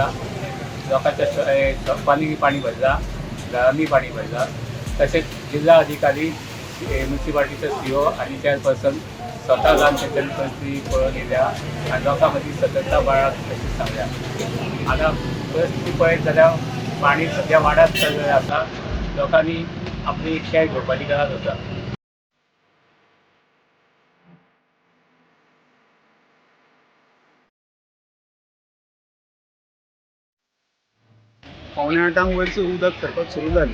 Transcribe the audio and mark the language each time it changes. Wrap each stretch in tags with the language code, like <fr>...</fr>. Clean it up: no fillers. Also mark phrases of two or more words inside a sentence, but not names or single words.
<mr>लोकांच्या पाणी भरला, घरांनी पाणी भरला।</mr> <kok>तसेच जिल्हा अधिकारी म्युन्सिपालिटीचे सीओ आणि चेअरपर्सन स्वतः जाऊन त्यांनी परिस्थिती पळोवन येयल्या आणि लोकां मदीं सतर्कता बाळगूंक तशेंच सांगल्या। आता परिस्थिती पळयत जाल्यार पाणी सध्या वाडत चल्लेलें आसा। लोकांनी आपली कॅर घेवपाची गरज आसा। पावणे 8 वयरसून उदक सरपाक सुरू जालें।</kok>